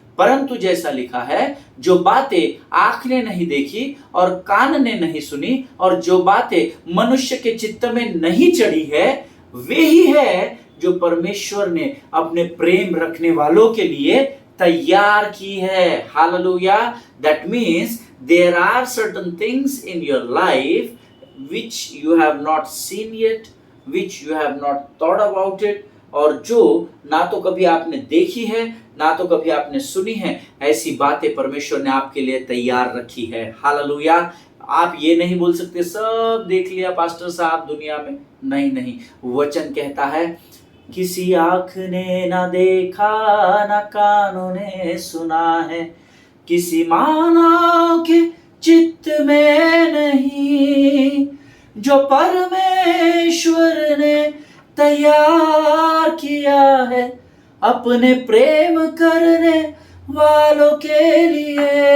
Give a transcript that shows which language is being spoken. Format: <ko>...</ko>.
<hi>परंतु जैसा लिखा है, जो बातें आँख ने नहीं देखी और कान ने नहीं सुनी और जो बातें मनुष्य के चित्त में नहीं चढ़ी है, वे ही है जो परमेश्वर ने अपने प्रेम रखने वालों के लिए तैयार की है। Hallelujah.</hi> <en>that means there are certain things in your life which you have not seen yet, which you have not thought about it,</en> <hi>और जो ना तो कभी आपने देखी है ना तो कभी आपने सुनी है, ऐसी बातें परमेश्वर ने आपके लिए तैयार रखी है। हालेलुया। आप ये नहीं बोल सकते सब देख लिया पास्टर साहब दुनिया में, नहीं नहीं, वचन कहता है किसी आँख ने ना देखा ना कानों ने सुना है, किसी मानव के चित्त में नहीं, जो परमेश्वर ने तैयार किया है अपने प्रेम करने वालों के लिए।</hi>